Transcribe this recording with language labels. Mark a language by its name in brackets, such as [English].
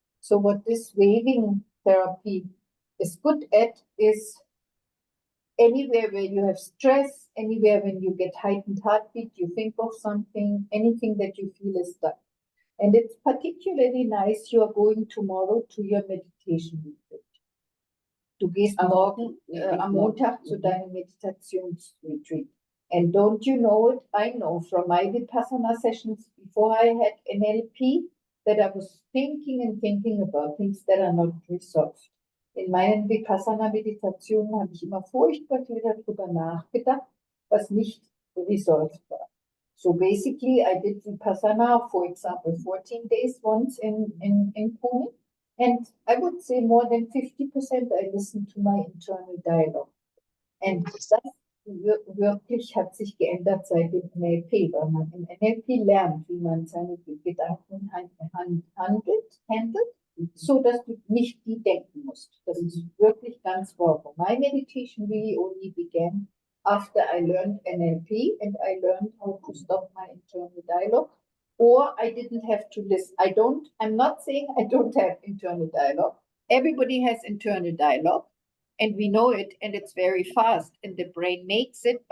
[English] So what this waving therapy is good at is anywhere where you have stress, anywhere when you get heightened heartbeat, you think of something, anything that you feel is stuck. And it's particularly nice, you are going tomorrow to your meditation retreat. [German] Du gehst morgen am Montag zu deinem Meditationsretreat. [English] And don't you know it? I know from my Vipassana sessions before I had NLP that I was thinking about things that are not resolved. [German] In meinen Vipassana-Meditationen habe ich immer furchtbar viel darüber nachgedacht, was nicht resolved war. [English] So basically, I did Vipassana, for example, 14 days once in Pune. And I would say more than 50% I listen to my internal dialogue. [German] And das wirklich hat sich geändert seit dem NLP, weil man im NLP lernt, wie man seine Gedanken handelt, so dass du nicht die denken musst. Das ist wirklich ganz wahr. [English] My meditation really only began after I learned NLP and I learned how to stop my internal dialogue. Or I didn't have to listen. I'm not saying I don't have internal dialogue. Everybody has internal dialogue and we know it and it's very fast and the brain makes it.